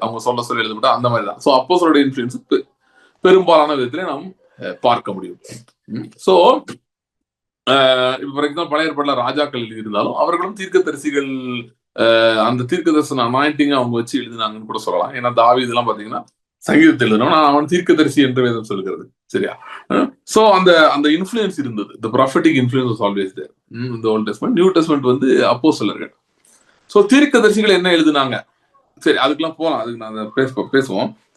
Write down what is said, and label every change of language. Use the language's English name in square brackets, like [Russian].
[Tamil] அவங்க சொல்ல எழுதப்பட்ட அந்த மாதிரி தான். சோ அப்போஸ்தலருடைய இன்ஃபுளுன்ஸ் பெரும்பாலான விதத்திலே நாம் பார்க்க முடியும். சோ ஃபார் எக்ஸாம்பிள் பழைய ஏற்பாடுல ராஜாக்கள் எழுதியிருந்தாலும் அவர்களும் தீர்க்கதரிசிகள் அந்த தீர்க்க தரிசன அனாயிண்டிங் அவங்க வச்சு எழுதினாங்கன்னு கூட சொல்லலாம். ஏன்னா தாவீது இதெல்லாம் பாத்தீங்கன்னா சங்கீதத்தில் எழுதணும், அவன் தீர்க்கதரிசி என்று வேதம் சொல்கிறது. சரியா? சோ அந்த இன்ஃபுளுன்ஸ் இருந்தது. [English] the prophetic influence was always there in the Old Testament. [Tamil] New testament வந்து அப்போஸ்தலர்கள். சோ தீர்க்கதரிசிகள் என்ன எழுதினாங்க, சரி அதுக்கெல்லாம் போலாம், அதுக்கு நான் பேசுவோம்.